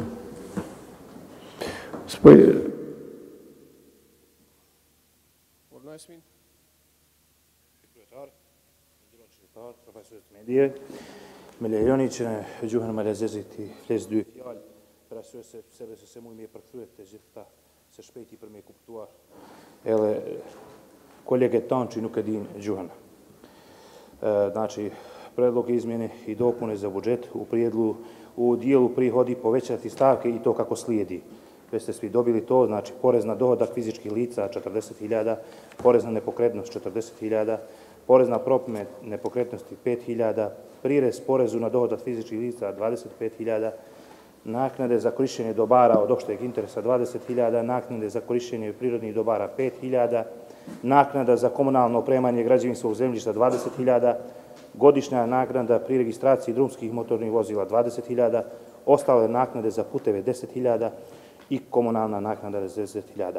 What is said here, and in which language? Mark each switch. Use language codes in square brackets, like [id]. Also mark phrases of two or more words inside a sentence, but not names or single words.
[sq] Medije, me lejoni që në gjuhën malezezit i fles 2 fjalë, për arsye se sepse se mund me përkthyet të gjitha se shpejti për me kuptuar edhe kolegët tanë që nuk e din gjuhën. [sr] Znači, predlog izmjene i dopune za budžet u dijelu prihodi povećati stavke i to kako slijedi. Već ste svi dobili to, znači porez na dohodak fizičkih lica 40.000, porez na nepokretnost 40.000, porez na promet nepokretnosti 5.000, prirez porezu na dohodak fizičkih lica 25.000, naknade za korištenje dobara od opšteg interesa 20.000, naknade za korištenje prirodnih dobara 5.000, naknada za komunalno opremanje građevinskog zemljišta 20.000, godišnja naknada pri registraciji drumskih motornih vozila 20.000, ostale naknade za puteve 10.000 i komunalna naknada 10.000.